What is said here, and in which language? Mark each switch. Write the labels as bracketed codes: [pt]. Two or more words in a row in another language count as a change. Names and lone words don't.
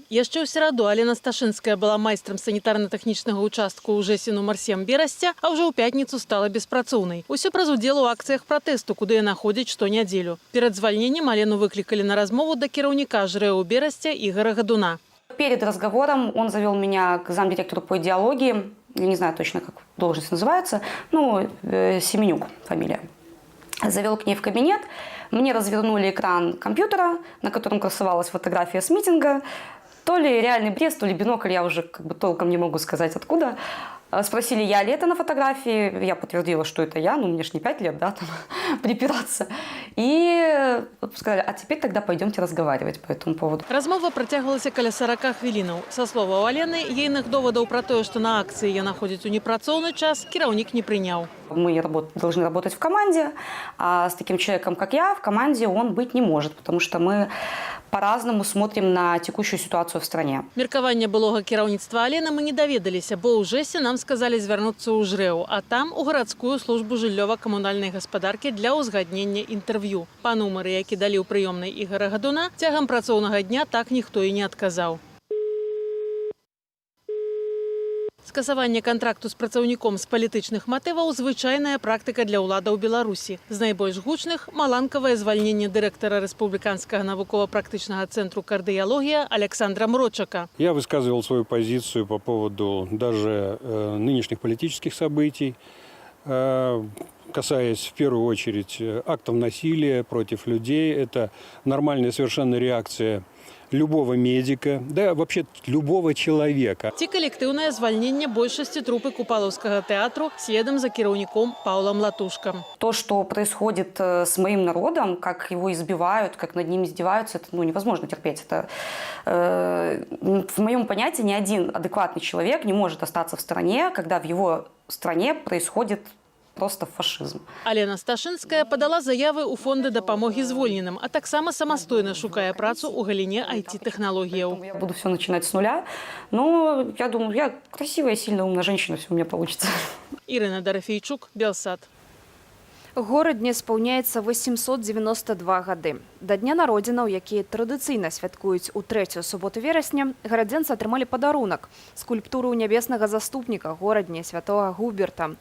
[be] Яшчэ ў сераду Алена Сташынская была майстрам санітарна-тэхнічнага ўчастку ў ЖЭСе нумар 7 Берасця, а ўжо ў пятніцу стала беспрацоўнай. Усё праз удзел у акцыях пратэсту, куды яна ходзіць штонядзелю. Перад звальненнем Алену выклікалі на размову да кіраўніка ЖРЭУ Берасця Ігора Гадуна. [ru] Перед разговором он завел меня к замдиректору по идеологии, я не знаю точно, как должность называется, Семенюк фамилия. Завел к ней в кабинет. Мне развернули экран компьютера, на котором красовалась фотография с митинга. То ли реальный Брест, то ли бинокль, я уже толком не могу сказать откуда. Спросили, я ли это на фотографии. Я подтвердила, что это я. Мне ж не 5 лет, да, там, припираться. И сказали, а теперь тогда пойдемте разговаривать по этому поводу. [be] Размова працягвалася каля 40 хвілінаў. Са словаў Алены, ейных доводаў пра тое, што на акцыі яна ходзіць у непрацоўны час, кіраўнік не прыняў. [ru] Мы должны работать в команде, а с таким человеком, как я, в команде он быть не может, потому что мы по-разному смотрим на текущую ситуацию в стране. [be] Меркаванне былога кіраўніцтва Алены мы не даведаліся, бо ў ЖЭСе нам сказалі звярнуцца ў ЖРЭУ, а там у гарадскую службу жыллёва-камунальнай гаспадаркі для ўзгаднення інтэрв'ю. Па нумары, які далі ў прыёмнай Ігора Гадуна, цягам працоўнага дня так ніхто і не адказаў. Скасаванне кантракту з працаўніком з палітычных матываў – звычайная практыка для ўладаў Беларусі. З найбольш гучных – маланкавае звальненне дырэктара Рэспубліканскага навукова-практычнага цэнтру «Кардыялогія» Александра Мрочака. [ru] Я высказывал свою позицию по поводу даже нынешних политических событий, касаясь в первую очередь актов насилия против людей. Это нормальная совершенно реакция любого медика, да вообще любого человека. [be] Ці калектыўнае звальненне большасці трупы Купалаўскага тэатру следам за кіраўніком Паўлам Латушкам. [ru] То, что происходит с моим народом, как его избивают, как над ним издеваются, это невозможно терпеть. Это, в моем понятии ни один адекватный человек не может остаться в стороне, когда в его стране происходит просто фашизм. [be] Алена Сташынская подала заявы ў фонды дапамогі звольненым, а таксама самастойна шукае працу ў галіне IT-тэхналогіяў. [ru] Я буду все начинать с нуля, но я думаю, я красивая, сильная, умная женщина, все у меня получится. [be] Ірына Дарафійчук, Белсат. Горадне спаўняецца 892 гады. Да дня народзінаў, якія традыцыйна святкуюць у 3-ю суботу верасня, гарадзенцы атрымалі падарунак – скульптуру нябеснага заступніка горадне святога Губерта.